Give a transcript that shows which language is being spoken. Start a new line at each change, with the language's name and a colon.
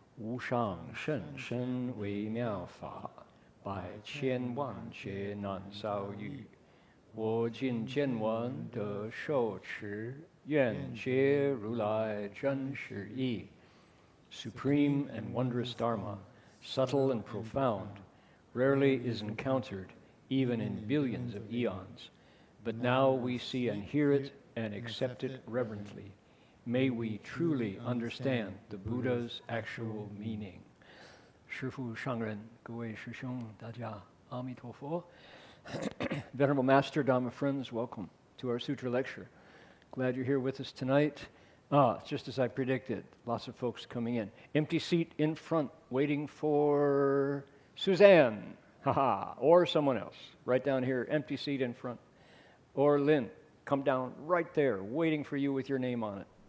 Chinese: 无上甚深微妙法，百千万劫难遭遇。我今见闻得受持，愿解如来真实义。
English: Supreme and wondrous Dharma, subtle and profound, rarely is encountered even in billions of eons. But now we see and hear it and accept it reverently. May we truly understand the Buddha's actual meaning.
Chinese: 师父上人，各位师兄，大家阿弥陀佛。
English: Venerable Master, Dharma friends, welcome to our Sutra lecture. Glad you're here with us tonight. Just as I predicted, lots of folks coming in. Empty seat in front, waiting for Suzanne, or someone else. Right down here, empty seat in front. Or Lynn, come down right there, waiting for you with your name on it.